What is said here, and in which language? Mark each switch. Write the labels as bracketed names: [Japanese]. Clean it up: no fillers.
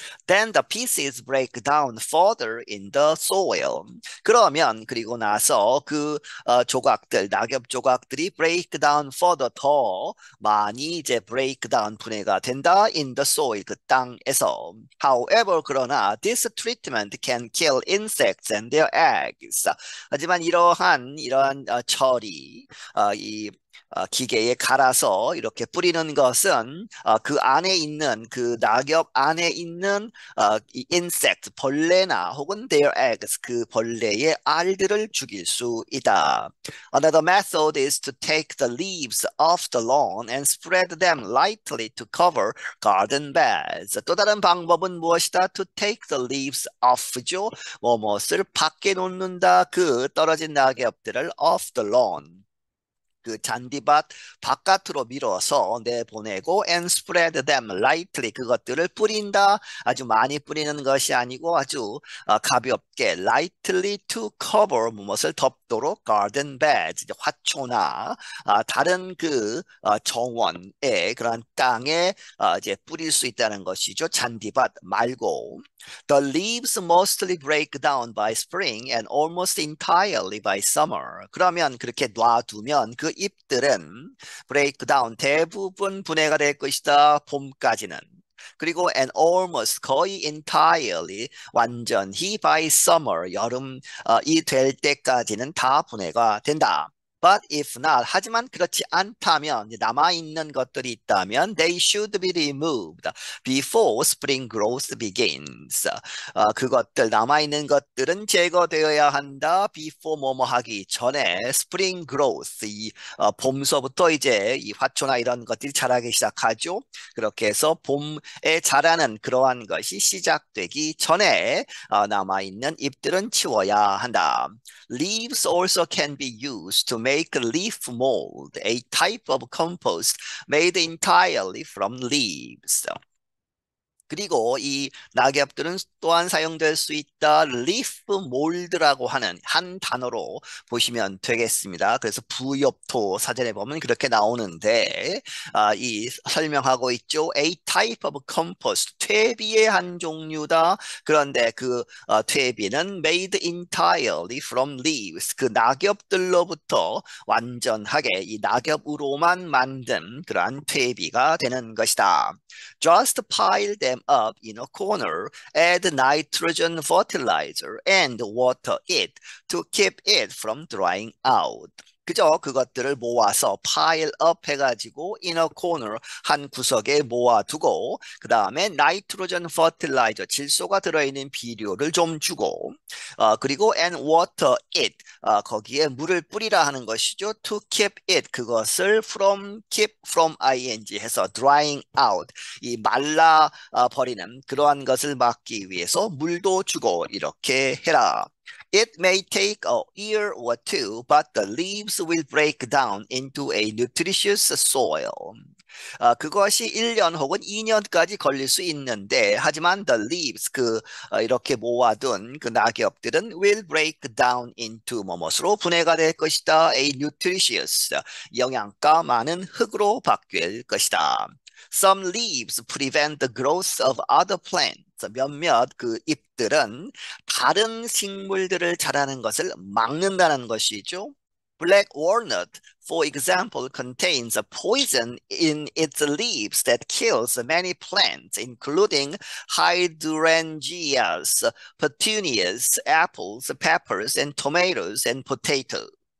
[English] Then the pieces break down further in the soil. [Korean] 그러면 그리고 나서 그 조각들, 낙엽 조각들이 [English] break down further [Korean] 더 많이 이제 break down 분해가 된다 [English] in the soil [Korean] 그 땅에서. [English] However [Korean] 그러나 [English] this treatment can kill insects and their eggs. [Korean] 하지만 이러한 처리 이 기계에 갈아서 이렇게 뿌리는 것은 그 안에 있는 그 낙엽 안에 있는 이 insect 벌레나 혹은 [English] their eggs [Korean] 그 벌레의 알들을 죽일 수 있다. [English] Another method is to take the leaves off the lawn and spread them lightly to cover garden beds. [Korean] 또 다른 방법은 무엇이다? [English] To take the leaves off [Korean] 죠. 무엇을 밖에 놓는다. 그 떨어진 낙엽들을 [English] off the lawn. [Korean] 그 잔디밭 바깥으로 밀어서 내보내고 [English] and spread them lightly [Korean] 그것들을 뿌린다 아주 많이 뿌리는 것이 아니고 아주 가볍게 lightly [English] to cover [Korean] 무엇을 덮다 없도록 garden beds, 이제 화초나 다른 그 정원에 그런 땅에 이제 뿌릴 수 있다는 것이죠. 잔디밭 말고. [English] The leaves mostly break down by spring and almost entirely by summer. [Korean] 그러면 그렇게 놔두면 그 잎들은 break down 대부분 분해가 될 것이다. 봄까지는. 그리고 [English] and almost [Korean] 거의 entirely 완전히 [English] by summer [Korean] 여름 이 될 때까지는 다 분해가 된다. [English] But if not, [Korean] 하지만 그렇지 않다면 남아있는 것들이 있다면 [English] they should be removed before spring growth begins. [Korean] 그것들 남아있는 것들은 제거되어야 한다. before 뭐뭐 하기 전에 spring growth 봄서부터 이제 이 화초나 이런 것들이 자라기 시작하죠. 그렇게 해서 봄에 자라는 그러한 것이 시작되기 전에 남아있는 잎들은 치워야 한다. [English] Leaves also can be used to make leaf mold, a type of compost made entirely from leaves. [Korean] 그리고 이 낙엽들은 또한 사용될 수 있다. leaf mold라고 하는 한 단어로 보시면 되겠습니다. 그래서 부엽토 사전에 보면 그렇게 나오는데 이 설명하고 있죠. [English] A type of compost, [Korean] 퇴비의 한 종류다. 그런데 그 퇴비는 [English] made entirely from leaves, [Korean] 그 낙엽들로부터 완전하게 이 낙엽으로만 만든 그러한 퇴비가 되는 것이다. [English] Just pile them up in a corner, add nitrogen fertilizer and water it to keep it from drying out. [Korean] 그저 그것들을 모아서 pile up 해가지고 [English] in a corner [Korean] 한 구석에 모아두고 그 다음에 나이트로젠 퍼틸라이저 질소가 들어있는 비료를 좀 주고 그리고 [English] and water it [Korean] 거기에 물을 뿌리라 하는 것이죠. [English] to keep it [Korean] 그것을 from keep from ing 해서 [English] drying out [Korean] 이 말라 버리는 그러한 것을 막기 위해서 물도 주고 이렇게 해라. [English] It may take a year or two, but the leaves will break down into a nutritious soil. [Korean] 그것이 1년 혹은 2년까지 걸릴 수 있는데, 하지만 the leaves, 이렇게 모아둔 그 낙엽들은 [English] will break down into [Korean] 뭐뭇으로 분해가 될 것이다. A nutritious, 영양가 많은 흙으로 바뀔 것이다. [English] Some leaves prevent the growth of other plants. [Korean] 몇몇 그 잎들은 다른 식물들을 자라는 것을 막는다는 것이죠. [English] Black walnut, for example, contains a poison in its leaves that kills many plants, including hydrangeas, petunias, apples, peppers, and tomatoes and potatoes.